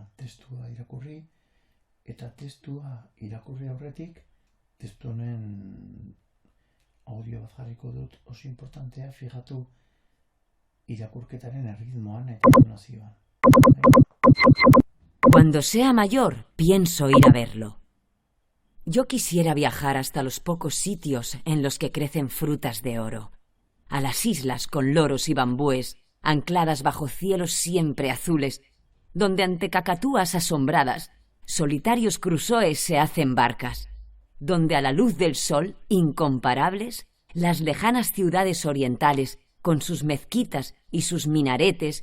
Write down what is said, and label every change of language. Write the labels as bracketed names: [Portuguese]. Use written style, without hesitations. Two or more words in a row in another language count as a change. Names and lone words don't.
[Basque] testua irakurri, eta testua irakurri aurretik, testu honen audio bat jarriko dut oso importantea, fijatu irakurketaren erritmoan eta intonazioan. [Spanish] Cuando sea mayor, pienso ir a verlo. Yo quisiera viajar hasta los pocos sitios en los que crecen frutas de oro, a las islas con loros y bambúes, ancladas bajo cielos siempre azules, donde ante cacatúas asombradas, solitarios crusoes se hacen barcas, donde a la luz del sol, incomparables, las lejanas ciudades orientales, con sus mezquitas y sus minaretes,